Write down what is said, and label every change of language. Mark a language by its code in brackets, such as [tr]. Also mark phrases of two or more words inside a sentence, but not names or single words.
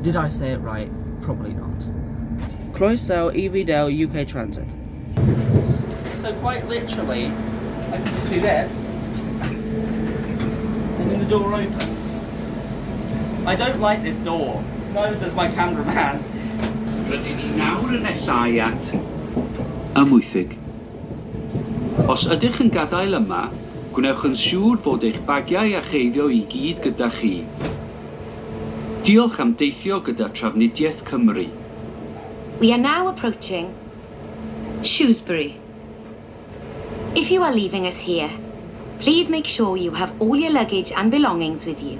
[en] Did I say it right? Probably not. Crystal, Lilydale, UKTransit. So quite literally, I can just do this, and then the door opens. I don't like this door. Neither does my cameraman. [cy] Rydyn ni nawr yn nesau at Amwythig. Os ydych yn gadael yma, gwnewch yn siŵr fod eich bagiau a cheiddio I gyd gyda chi. Diolch am deithio gyda Trafnidiaeth Cymru. [en] We are now approaching Shrewsbury. If you are leaving us here, please make sure you have all your luggage and belongings with you.